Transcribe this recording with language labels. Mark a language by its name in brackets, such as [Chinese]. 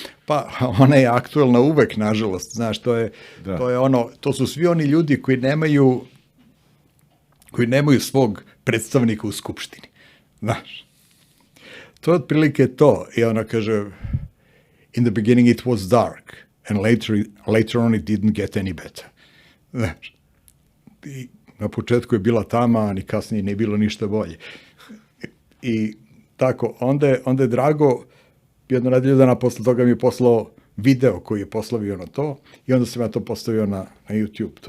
[Serbian] Pa, ona je aktuelna uvek, nažalost, znaš, to su svi oni ljudi koji nemaju svog predstavnika u Skupštini, znaš. To je otprilike to, i ona kaže, [English] in the beginning it was dark, and later on it didn't get any better. [Serbian] Znaš, i na početku je bila tama, ni kasnije nije bilo ništa bolje. I tako, onda je Drago, jedno nedelju dana posle toga mi je poslao video koji je poslavio na to, i onda sam ja to postavio na YouTube.